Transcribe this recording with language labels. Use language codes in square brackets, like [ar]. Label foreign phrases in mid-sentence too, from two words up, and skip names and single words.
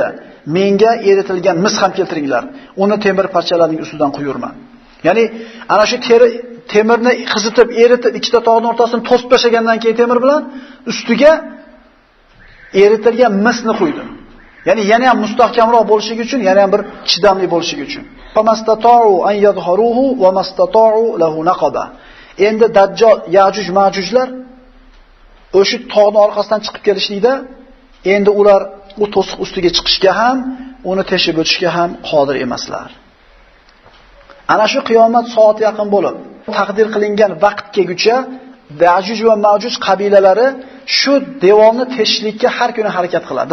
[uz] Menga eritilgan mis ham keltiringlar. Uni temir parchalarining ustidan quyurman. Ya'ni ana shu temirni qizitib, eritib, ikkita tog'ning o'rtasini to'sib tashlagandan keyin temir bilan ustiga eritilgan misni quydi. Ya'ni yana ham mustahkamroq bo'lishligi uchun, yana ham bir chidamli bo'lishligi uchun. [ar] فما اسطاعوا أن يظهروه وما استطاعوا له نقبا. [uz] Endi Dajjal, Ya'juj, Ma'jujlar o'sha tog'ning orqasidan chiqib kelishlikda, endi ular u to'siq ustiga chiqishga ham, uni teshib o'tishga ham qodir emaslar. Ana shu qiyomat soati yaqin bo'lib, taqdir qilingan vaqt kelguncha Ya'juj va Ma'juj qabilalari shu devorni teshishlikka har kuni harakat qiladi.